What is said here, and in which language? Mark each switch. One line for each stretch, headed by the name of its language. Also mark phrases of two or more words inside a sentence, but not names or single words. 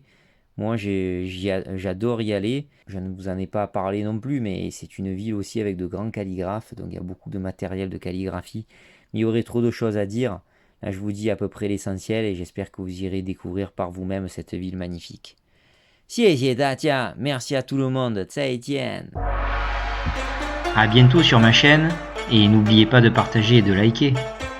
French: Moi, j'adore y aller. Je ne vous en ai pas parlé non plus, mais c'est une ville aussi avec de grands calligraphes. Donc, il y a beaucoup de matériel de calligraphie. Mais il y aurait trop de choses à dire. Là, je vous dis à peu près l'essentiel et j'espère que vous irez découvrir par vous-même cette ville magnifique.
Chinese: 谢谢大家,
French: merci à tout le monde,
Chinese: 再见.
French: À bientôt sur ma chaîne et n'oubliez pas de partager et de liker.